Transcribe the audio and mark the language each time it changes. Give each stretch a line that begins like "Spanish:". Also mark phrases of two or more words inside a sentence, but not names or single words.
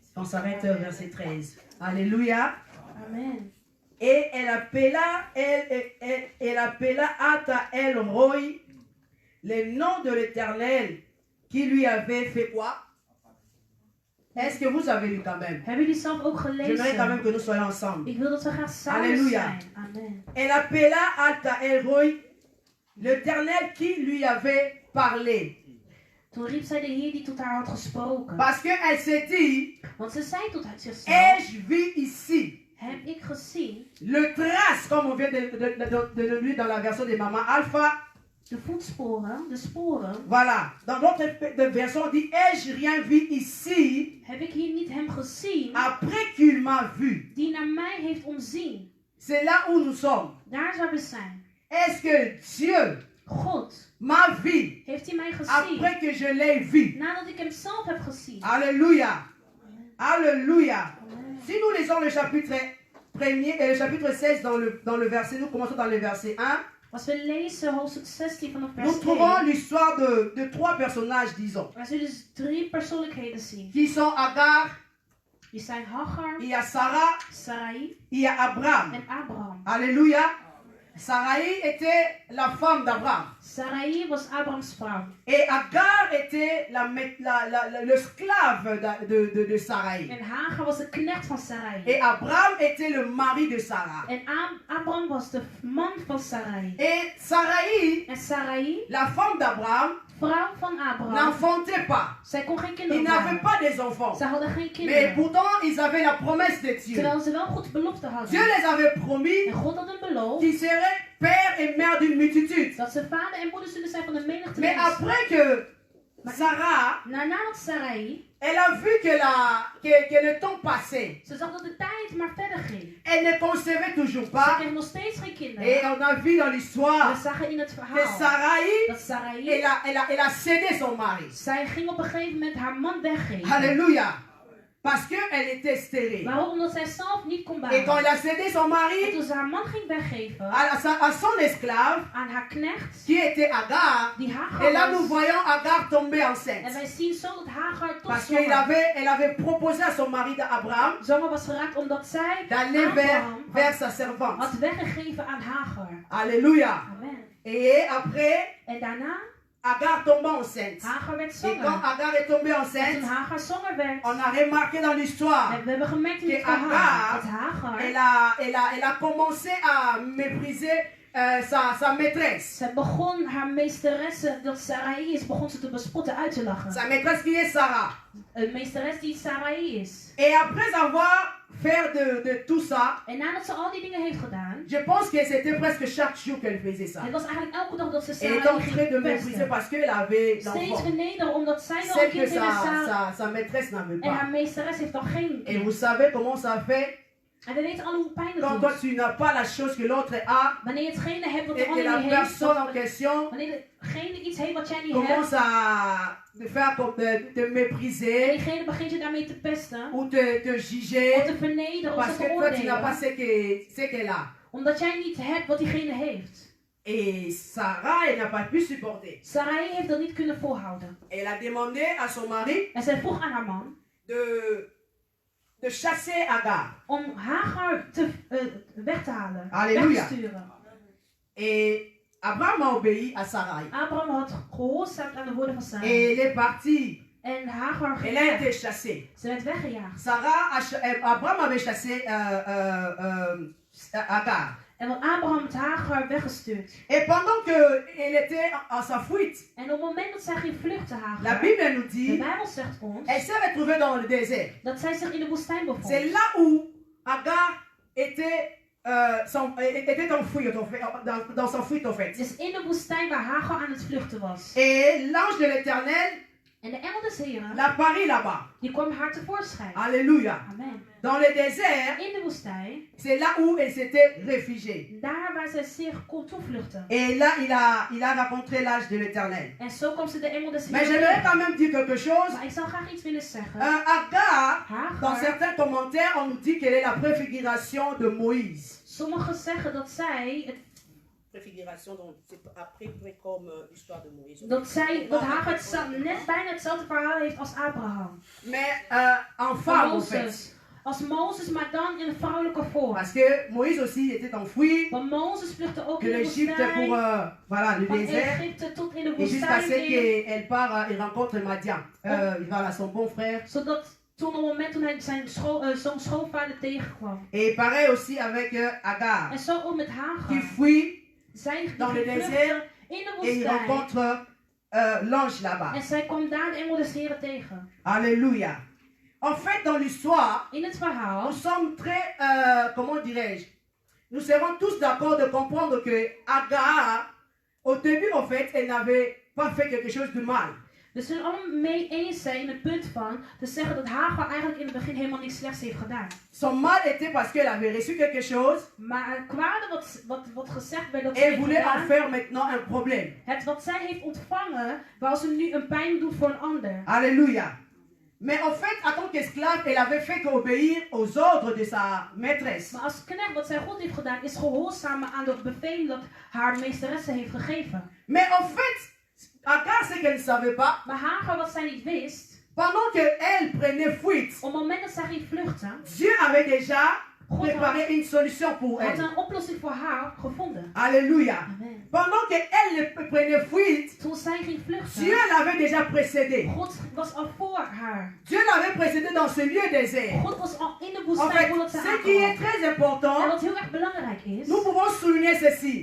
French: On s'arrête au verset 13. Alléluia. Amen. Et elle appela Ata El Roi, le nom de l'Éternel qui lui avait fait quoi? Est-ce que vous avez lu quand même?
Dutch: Hebben jullie zelf ook
French: J'aimerais quand même
Dutch: gelezen?
French: que nous soyons ensemble.
Dutch: Ik wil dat we graag samen
French: Alléluia.
Dutch: zijn.
French: Amen. Elle appela Ata El Roi, l'Éternel qui lui avait parlé.
Dutch: Toen riep zij de Heer die tot haar had gesproken.
French: Parce qu'elle s'est dit,
Dutch: Want ze zei tot zichzelf,
French: ai-je vu ici
Dutch: heb ik gezien
French: le trace, comme on vient de le lire dans la version de Maman Alpha.
Dutch: de voetsporen, de sporen.
French: Voilà. Dans notre version, on dit, ai-je rien vu ici
Dutch: Heb ik hier niet hem gezien
French: après qu'il m'a vu?
Dutch: die naar mij heeft omzien.
French: C'est là où nous sommes.
Dutch: Daar zou we zijn.
French: Est-ce que Dieu
Dutch: God,
French: m'a vu
Dutch: heeft hij mij gezien
French: après que je l'ai vu?
Dutch: nadat ik hem zelf heb gezien.
French: Alléluia. Alléluia. Amen. Si nous lisons le chapitre 1er et le chapitre 16 dans le verset, nous commençons dans le verset 1.
Dutch: Als we lezen hoofdstuk 16 vanaf
French: Nous
Dutch: vers
French: trouvons
Dutch: 1,
French: l'histoire de trois personnages, disons,
Dutch: we zullen dus 3 persoonlijkheden zien.
French: qui sont Agar,
Dutch: Die zijn Hagar,
French: il y a Sarah,
Dutch: Sarai
French: il y a Abraham.
Dutch: en Abraham.
French: Alléluia. Sarai était la femme d'Abraham.
Dutch: Sarai was Abrahams vrouw.
French: Et Agar était le esclave de Sarai.
Dutch: En Hagar was de knecht van Sarai.
French: Et Abraham était le mari de Sarah.
Dutch: En Abraham was de man van Sarai.
French: Et Sarai,
Dutch: En Sarai,
French: la femme d'Abraham,
Dutch: vrouw van Abraham,
French: n'enfantait pas.
Dutch: zij kon geen
French: Ils
Dutch: kinderen
French: n'avaient
Dutch: baren.
French: pas des enfants.
Dutch: Ze hadden geen
French: Mais
Dutch: kinderen.
French: pourtant, ils avaient la promesse de Dieu.
Dutch: Terwijl ze wel God belofte
French: Dieu
Dutch: hadden.
French: les avait promis
Dutch: En God had hem beloofd
French: qu'ils seraient père et mère d'une multitude.
Dutch: dat ze vader en moeder zullen zijn van de menigte
French: Mais
Dutch: mensen.
French: après que Sarah,
Dutch: Nadat Sarai,
French: elle a vu que le temps passait,
Dutch: ze zag dat de tijd maar verder ging.
French: elle ne concevait toujours
Dutch: Ze
French: pas.
Dutch: kreeg nog steeds geen
French: Et
Dutch: kinderen.
French: on a vu dans
Dutch: We
French: l'histoire
Dutch: zagen in het
French: que
Dutch: verhaal
French: Sarai,
Dutch: dat Sarai,
French: elle a cédé son mari.
Dutch: zij ging op een gegeven moment haar man weggeven.
French: Alléluia. Parce qu'elle était stérile.
Dutch: Waarom? Omdat zij zelf niet kon
French: Et quand
Dutch: baren.
French: elle a cédé son
Dutch: En
French: mari
Dutch: toen ze haar man ging weggeven
French: à son esclave,
Dutch: aan haar knecht,
French: qui était Agar,
Dutch: die
French: et
Dutch: Hagar
French: là nous
Dutch: was.
French: voyons Agar tomber
Dutch: En
French: enceinte.
Dutch: wij zien zo dat Hagar tot
French: Parce qu'elle avait proposé à son mari d'Abraham
Dutch: zwanger was geraakt omdat zij
French: d'aller
Dutch: Abraham
French: vers sa servante.
Dutch: had weggegeven aan Hagar.
French: Alléluia. Amen. Et après,
Dutch: En daarna,
French: Agar tomba enceinte.
Dutch: Hagar werd
French: Et quand
Dutch: zwanger.
French: Agar est tombée
Dutch: En
French: enceinte,
Dutch: toen Hagar zwanger werd,
French: on a remarqué dans l'histoire,
Dutch: en we hebben gemerkt in het
French: Que
Dutch: verhaal Hagar, dat Hagar,
French: elle a commencé à mépriser sa maîtresse.
Dutch: zij begon haar meesteresse, dat Sarai is, begon ze te bespotten, uit te lachen.
French: Sa maîtresse qui est Sarah.
Dutch: Een meesteres die Sarai is.
French: Et après avoir fait de tout ça,
Dutch: En nadat ze al die dingen heeft gedaan,
French: je pense que c'était presque chaque jour qu'elle faisait ça.
Dutch: het was eigenlijk elke dag dat ze
French: Elle était
Dutch: Sarai
French: en train de
Dutch: ging
French: mépriser
Dutch: pesten.
French: parce qu'elle avait
Dutch: Steeds
French: l'enfant.
Dutch: vernederen omdat zij wel een
French: Celle que
Dutch: kind heeft en
French: sa maîtresse n'avait
Dutch: en haar
French: pas.
Dutch: meesteres heeft dan geen
French: Et vous
Dutch: kind.
French: savez comment ça fait
Dutch: En we weten alle hoe pijn
French: quand
Dutch: het
French: toi
Dutch: doet.
French: tu n'as pas la chose que l'autre a
Dutch: Wanneer je hetgene hebt wat de
French: et que
Dutch: ander
French: la
Dutch: niet heeft,
French: personne en question
Dutch: wanneer degene iets heeft wat jij niet hebt,
French: commence à te faire comme te
Dutch: en
French: mépriser
Dutch: diegene begint je daarmee te pesten,
French: ou te
Dutch: of
French: juger
Dutch: te vernederen, of
French: parce
Dutch: te
French: que toi tu n'as pas
Dutch: veroordelen,
French: ce qu'elle a.
Dutch: omdat jij niet hebt wat diegene heeft.
French: Et Sarah, elle n'a pas pu supporter.
Dutch: Sarai heeft dat niet kunnen volhouden.
French: Elle a demandé à son mari
Dutch: En zij vroeg aan haar man
French: de chasser Agar.
Dutch: om Hagar weg te halen, Halleluja. weg te sturen.
French: Et Abraham a obéi à Sarai.
Dutch: Abraham had gehoorzaamd aan de woorden van
French: Et
Dutch: Sarai.
French: elle est partie.
Dutch: En Hagar
French: Elle a
Dutch: ging
French: été
Dutch: weg.
French: chassée.
Dutch: Ze werd weggejaagd.
French: Abraham avait chassé Agar.
Dutch: En want Abraham had Hagar weggestuurd.
French: Et pendant qu'elle était en sa fuite,
Dutch: En op het moment dat zij ging vluchten,
French: la
Dutch: Hagar,
French: Bible nous
Dutch: de
French: dit,
Dutch: Bijbel zegt ons,
French: elle s'est retrouvée dans le désert.
Dutch: dat zij zich in de woestijn
French: C'est
Dutch: bevond.
French: là où Agar était enfouie dans sa fuite en fait.
Dutch: Dus in de woestijn waar Hagar aan het vluchten was.
French: Et l'ange de l'Éternel
Dutch: En de engel des Heren,
French: l'apparut là-bas.
Dutch: die kwam haar tevoorschijn.
French: Alléluia. Amen. Dans le désert,
Dutch: In de woestijn,
French: c'est là où elle s'était réfugiée.
Dutch: daar waar zij zich kon toevluchten.
French: Et là, il a rencontré l'ange de l'Éternel.
Dutch: En zo kwam ze de engel des
French: Mais j'aimerais
Dutch: Heren.
French: quand même dire quelque chose.
Dutch: Maar ik zou graag iets willen zeggen.
French: Agar, dans
Dutch: Hagar,
French: certains commentaires, on nous dit qu'elle est la préfiguration de Moïse.
Dutch: sommigen zeggen dat zij,
French: Préfiguration, donc c'est après comme l'histoire de Moïse.
Dutch: dat Hagar net bijna hetzelfde verhaal heeft als Abraham.
French: Mais en
Dutch: Van
French: femme, en fait.
Dutch: Mozes. Als Mozes, maar dan in een vrouwelijke vorm.
French: Parce que Moïse aussi était enfoui
Dutch: Want Mozes vluchtte ook
French: de
Dutch: in de
French: l'Égypte pour
Dutch: woestijn.
French: voilà, le
Dutch: Van
French: désert.
Dutch: Egypte tot in de
French: Et jusqu'à ce
Dutch: woestijn.
French: qu'elle part, il rencontre Madian. Voilà, son bon frère.
Dutch: Zodat toen op het moment toen hij zijn schoonvader tegenkwam.
French: Et pareil aussi avec Agar,
Dutch: En zo ook met
French: qui
Dutch: Hagar.
French: fuit
Dutch: Zij
French: dans le
Dutch: vluchtte
French: désert
Dutch: in de
French: et il
Dutch: woestijn.
French: rencontre l'ange là-bas.
Dutch: En zij kwam daar de engel des Heren tegen.
French: Alléluia. En fait, dans l'histoire,
Dutch: In het verhaal
French: nous sommes très, comment dirais-je, nous serons tous d'accord de comprendre que Agar, au début, en fait, elle n'avait pas fait quelque chose de mal.
Dutch: Dus we zullen allemaal mee eens zijn in het punt van te zeggen dat Hagar eigenlijk in het begin helemaal niks slechts heeft gedaan.
French: Son mal était parce qu'elle avait reçu quelque chose
Dutch: Maar het kwade wat gezegd werd dat
French: et
Dutch: ze
French: elle
Dutch: heeft
French: voulait en
Dutch: gedaan,
French: faire maintenant un problème.
Dutch: het wat zij heeft ontvangen, wou ze nu een pijn doen voor een ander.
French: Alléluia. Mais en fait, en tant qu'esclave, elle avait fait qu'obéir aux ordres de sa maîtresse.
Dutch: Maar als knecht wat zij goed heeft gedaan, is gehoorzamen aan de bevelen dat haar meesteresse heeft gegeven.
French: Mais en fait, Agar, ce qu'elle ne savait pas,
Dutch: Maar Hagar, wat zij niet wist,
French: pendant qu'elle prenait fuite,
Dutch: op het moment dat zij ging vluchten,
French: Dieu avait déjà préparé une solution pour
Dutch: had
French: elle.
Dutch: een oplossing voor haar gevonden.
French: Alléluia. Amen. Pendant qu'elle prenait fuite,
Dutch: Toen zij ging vluchten,
French: Dieu l'avait déjà précédée.
Dutch: God was al voor haar.
French: Dieu l'avait précédée dans ce lieu désert.
Dutch: God was al in de
French: En
Dutch: woestijn
French: fait,
Dutch: voordat ze
French: ce qui est
Dutch: aankwam.
French: très
Dutch: En
French: important,
Dutch: wat heel erg belangrijk is,
French: nous pouvons souligner ceci.